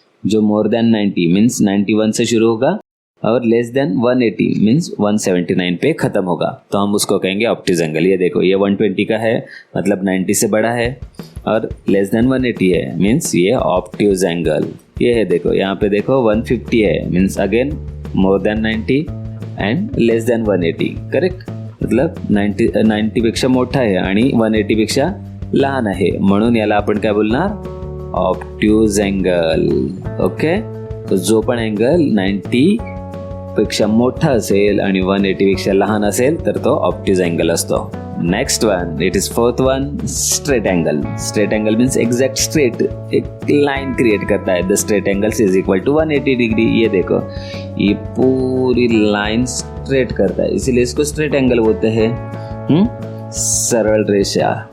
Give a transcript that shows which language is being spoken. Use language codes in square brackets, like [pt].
[hi] जो [en] more than 90 means [hi] 91 से शुरू होगा और [en] less than 180 means [hi] 179 पे खत्म होगा, तो हम उसको कहेंगे ऑप्टिज एंगल। ये देखो ये 120 का है, मतलब 90 से बड़ा है, और [en] less than 180 [hi] है मीन्स ये ऑप्टिज एंगल। ये है देखो यहाँ पे देखो 150 है [en] Means again more than 90 and less than 180, correct. [mr] मतलब 90 पेक्षा मोठा आहे आणि 180 पेक्षा लहान आहे, म्हणून याला आपण काय बोलणार ऑप्ट्यूज एंगल। ओके, तो जो पण एंगल 90 पेक्षा मोठा असेल आणि 180 पेक्षा लहान असेल तर तो ऑप्टिज एंगल असतो। [en] Next one, it is fourth one, straight angle. Straight angle means exact straight, [hi] एक लाइन क्रिएट करता है, [en] The straight angle is equal to 180 degree. [hi] ये देखो ये पूरी लाइन स्ट्रेट करता है, इसीलिए इसको स्ट्रेट एंगल बोलते हैं, सरल रेखा।